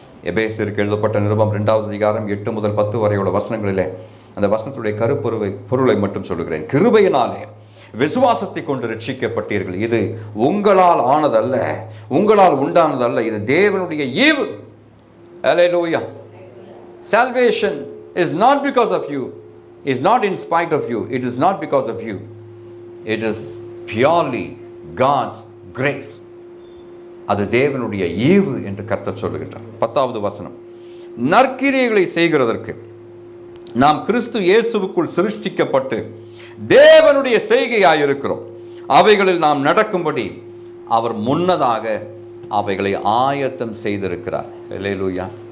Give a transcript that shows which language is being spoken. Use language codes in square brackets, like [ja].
[ta] எபேசியருக்கு எழுதப்பட்ட நிருபம் 2வது அதிகாரம் 8 முதல் 10 வரையுள்ள வசனங்களிலே அந்த வசனத்துடைய பொருளை மட்டும் சொல்லுகிறேன். கிருபையினாலே விசுவாசத்தை கொண்டு ரட்சிக்கப்பட்டீர்கள், இது உங்களால் ஆனதல்ல, உங்களால் உண்டானதல்ல, இது தேவனுடைய ஈவு. [en] Hallelujah. Salvation is not because of you, is not in spite of you, it is not because of you, it is purely God's grace. [ta] அது தேவனுடைய ஈவு என்று கர்த்தர் சொல்லுகின்றார். 10வது வசனம், நற்கிரியைகளை செய்கிறதற்கு நாம் கிறிஸ்து இயேசுவுக்குள் சிருஷ்டிக்கப்பட்டு தேவனுடைய செய்கையாயிருக்கிறோம், அவைகளில் நாம் நடக்கும்படி அவர் முன்னதாக அவைகளை ஆயத்தம் செய்திருக்கிறார். அல்லேலூயா.